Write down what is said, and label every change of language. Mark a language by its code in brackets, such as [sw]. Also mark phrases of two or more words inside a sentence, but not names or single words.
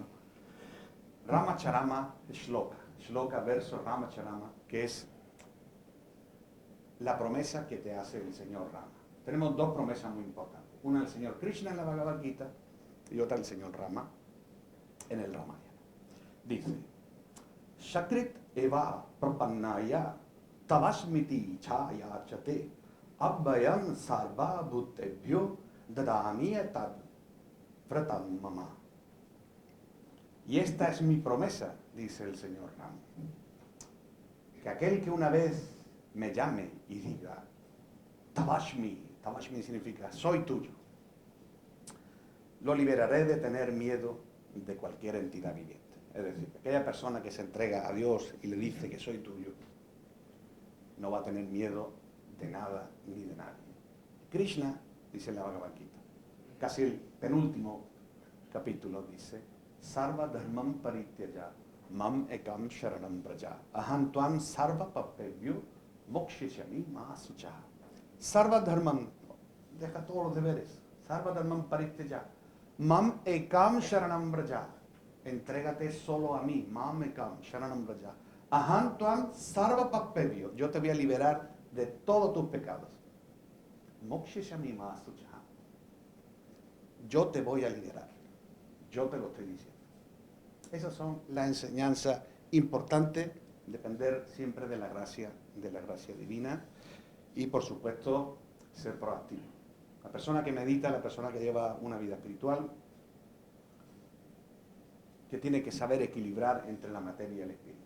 [es] Ramacharama Shloka, Shloka verso Ramacharama, que es la promesa que te hace el Señor Rama. Tenemos dos promesas muy importantes. Una del Señor Krishna en la Bhagavad Gita y otra del Señor Rama en el Ramayana. Dice, [sa] Shakrit eva prapannaya tavasmiti chaya chate abhayam sarva bhutebhyo dadami tad vratam mama. [es] Y esta es mi promesa, dice el Señor Rama, que aquel que una vez me llame y diga, Tavashmi significa, soy tuyo, lo liberaré de tener miedo de cualquier entidad viviente. Es decir, aquella persona que se entrega a Dios y le dice que soy tuyo, no va a tener miedo de nada ni de nadie. Krishna, dice en la Bhagavad Gita, casi el penúltimo capítulo, dice, [sa] Sarva dharmam parityaja, mam ekam sharanam braja, aham tuam sarva papebhyo mokshishami masucha. Sarva dharmam, [es] deja todos los deberes. [sa] Sarva dharmam parityaja, mam ekam sharanam braja, [es] entrégate solo a mí, [sa] mam ekam sharanam braja. Aham tuam sarva papebhyo, [es] yo te voy a liberar de todos tus pecados. [sa] Mokshishami masucha, [es] yo te voy a liberar. Yo te lo estoy diciendo. Esas son las enseñanzas importantes, depender siempre de la gracia divina y, por supuesto, ser proactivo. La persona que medita, la persona que lleva una vida espiritual, que tiene que saber equilibrar entre la materia y el espíritu.